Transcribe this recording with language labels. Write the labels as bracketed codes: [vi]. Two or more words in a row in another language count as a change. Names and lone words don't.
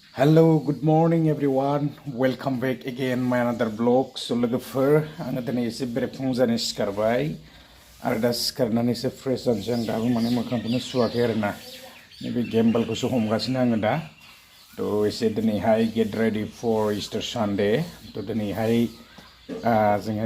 [en] Hello, good morning everyone. Welcome back again my another vlog. [brx] So लोगोफोर आङो दिनै एसे बेरेफुं जानो सिखारबाय आरो दा सिखारनानै एसे फ्रेश जानोसै आं दाबो माने मोखांखौनो सुवाखै आरो ना नैबे गेम्बलखौसो हमगासिनो आङो दा थ' एसे दिनैहाय [en] get ready for Easter Sunday [brx] थ' दिनैहाय जोंहा